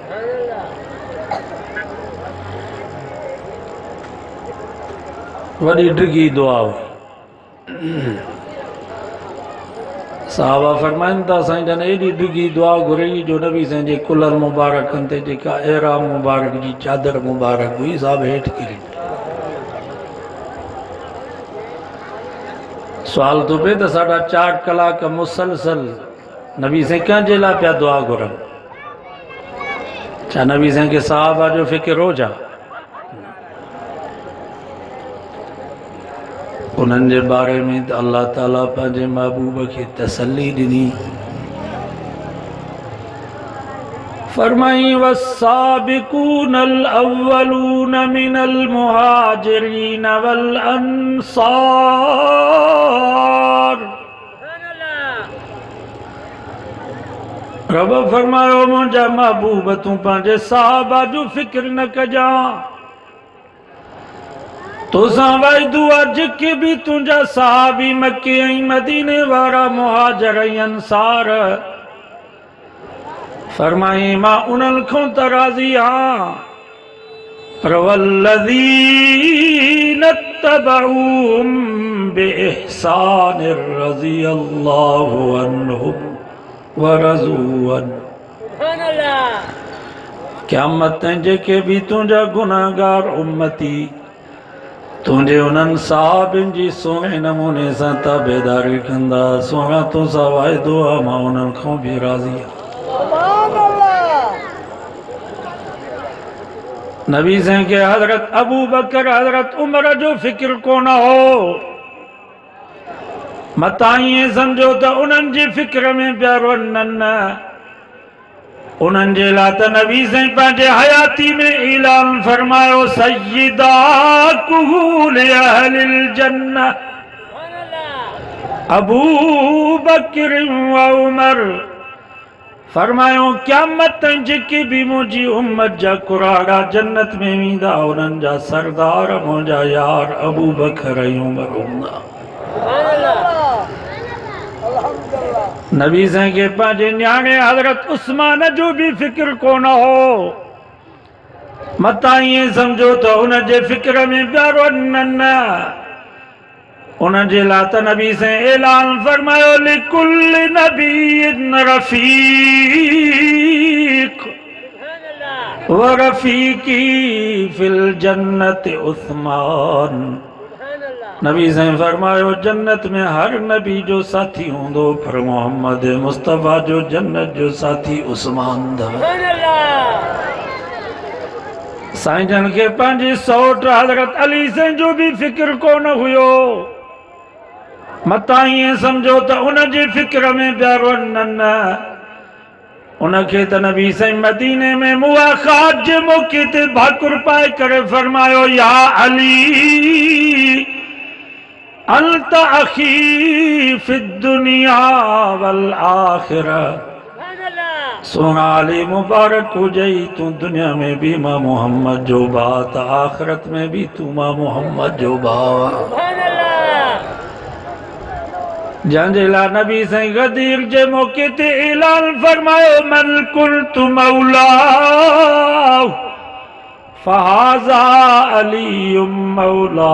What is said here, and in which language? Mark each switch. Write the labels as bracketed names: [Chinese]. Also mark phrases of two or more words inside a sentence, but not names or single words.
[Sindhi] वॾी डिघी दुआ हुई। साहबा फरमाइनि था साईं जन एॾी डिघी दुआ घुरी जो नबी साईं जे कुलर मुबारकनि ते जेका एहराम मुबारक जी चादर मुबारक हुई साहब हेठि किरी। सवाल तो पे तो 4.5 कलाक मुसलसल नबी से कंहिंजे लाइ पिया दुआ घुरनि? छा नबी से के साहबा जो फ़िक्र हो जा? उन्हनि जे बारे में त अल्लाह ताला पंहिंजे महबूब खे तसल्ली ॾिनी। फरमाई [Arabic] والسابقون الأولون من المهاجرين والأنصار. [Sindhi] रब फरमायो मुंहिंजा महबूब तूं पंहिंजे साहबा जो फ़िक्र न कजा, तोसां वाइदो आहे जेके भी तुंहिंजा साहबी मके ऐं मदीने वारा मुहाजिर ऐं अंसार। फरमाई मां उन्हनि खां त राज़ी आहियां, पर [Arabic] والذين اتبعوهم بإحسان رضي الله عنهم ورضوا عنه. [Sindhi] क़यामत ताईं जेके भी तुंहिंजा गुनाहगार उम्मती तुंहिंजे उन्हनि साहबनि जी सुहिणे नमूने सां ताबेदारी कंदा, सुहिणा तोसां वाइदो आहे मां उन्हनि खां भी राज़ी आहियां। नबी साईं के हज़रत अबू बकर हज़रत उमर जो फ़िक्र कोन हो। मतां ईअं सम्झो त उन्हनि जी फ़िक्र में पिया रोअनि। उन्हनि जे लाइ त नबी साईं पंहिंजे हयाती में ऐलान फरमायो [Arabic] سيدا كهول أهل الجنة [Sindhi] अबू बकर व उमर। फरमायो क़यामत ताईं जेके भी मुंहिंजी उम्मत जा कुराड़ा जन्नत में वेंदा उन्हनि जा सरदार मुंहिंजा यार अबू बकर ऐं उमर हूंदा। नबी साईं के पंहिंजे न्याणे हज़रत उस्मान जो भी फ़िक्र कोन हो। मतां ईअं सम्झो त उन जे फ़िक्र में पिया रोअनि। उन जे लाइ त नबी साईं ऐलान फरमायो [Arabic] لكل نبي رفيق ورفيقي في الجنة [Sindhi] उस्मान। नबी साईं फरमायो जन्नत में हर नबी जो साथी हूंदो, पर मोहम्मद मुस्तफ़ा जो जन्नत जो साथी उस्मान। साईं जन के पंहिंजी सौट हज़रत अली साईं जो भी फिक्र कोन हुयो। मतां ईअं सम्झो त उन जी फिक्र में पिया रोअनि। उनखे त नबी साईं मदीने में मुआखात जे मौके ते भाकुर पाए करे फरमायो, [Arabic] يا علي أنت أخي في الدنيا والآخرة. [Sindhi] सोना अली मुबारक हुजई, तू दुनिया में भी मां मोहम्मद जो भाउ त आखिरत में भी तू मां मोहम्मद जो भाउ। जंहिंजे लाइ नबी साईं गदीर जे मौके ते ऐलान फरमायो, [Arabic] من كنت مولا فهذا علي مولا.